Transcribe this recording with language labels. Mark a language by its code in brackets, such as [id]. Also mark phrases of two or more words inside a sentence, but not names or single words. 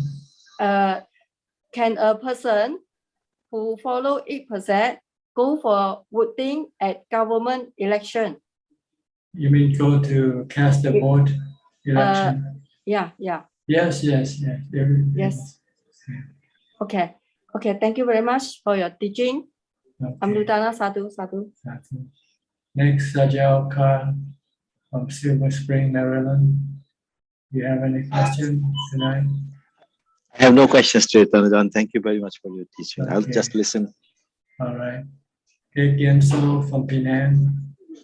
[en] Can a person who follow 8% go for voting at government election? You mean go to cast the vote election? Yeah. Yes. Yes. Okay. Thank you very much for your teaching. Okay. [pi] Amrutana sadhu. [en] Next, Sajal Khan from Silver Spring, Maryland. Do you have any questions tonight? I have no questions, Chaitanya. Thank you very much for your teaching. Okay. I'll just listen. All right. Genso from Penang.